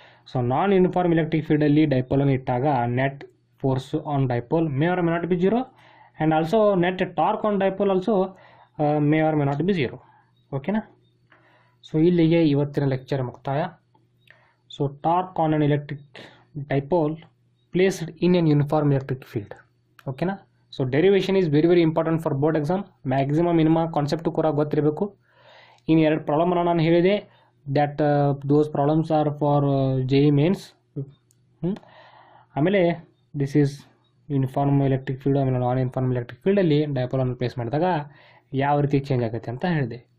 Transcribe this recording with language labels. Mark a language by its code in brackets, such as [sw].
[en] So non uniform electric ಫೀಲ್ಡಲ್ಲಿ ಡೈಪೋಲನ್ನು ಇಟ್ಟಾಗ net force on dipole may or may not be 0 and also net torque on dipole also may or may not be 0. [kn] ಓಕೆನಾ, so ಇಲ್ಲಿಗೆ ಇವತ್ತಿನ lecture ಮುಕ್ತಾಯ. [en] So torque on an electric dipole placed in an uniform electric field. [kn] ಓಕೆನಾ. [en] So derivation is very important for board exam. [kn] Maximum minimum concept ಕೂಡ ಗೊತ್ತಿರಬೇಕು. ಇನ್ನು 2 ಪ್ರಾಬ್ಲಮನ್ನು ನಾನು ಹೇಳಿದೆ, [en] That those problems are for JEE mains. [kn] ಆಮೇಲೆ this is uniform electric field, ಆಮೇಲೆ ನಾನ್ uniform electric ಫೀಲ್ಡಲ್ಲಿ ಡೈಪೋಲನ್ನು place ಮಾಡಿದಾಗ ಯಾವ ರೀತಿ ಚೇಂಜ್ ಆಗುತ್ತೆ ಅಂತ ಹೇಳಿದೆ.